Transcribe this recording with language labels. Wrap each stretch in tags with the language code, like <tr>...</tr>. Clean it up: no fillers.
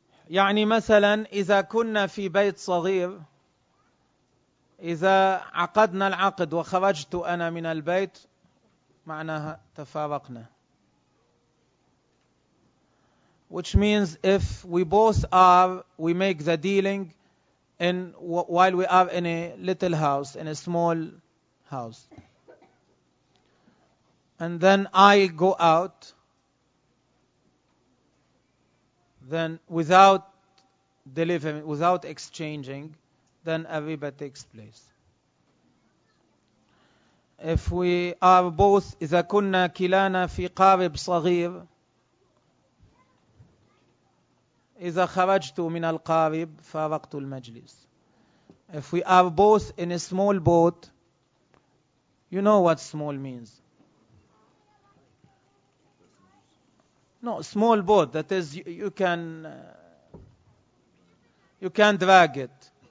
<ar>يعني مثلا إذا كنا في بيت صغير، إذا عقدنا العقد وخرجت أنا من البيت معناها تفارقنا.</ar> <en>Which means if we both are, we make the dealing in while we are in a little house, in a small house. And then I go out, then without delivering, without exchanging, then a riba takes place. If we are both,</en> <ar>إذا كنا كلانا في قارب صغير، إذا خرجت من القارب فارقت المجلس.</ar> <en>If we are both in a small boat, you know what small means. No, small boat, that is, you can drag it.</en>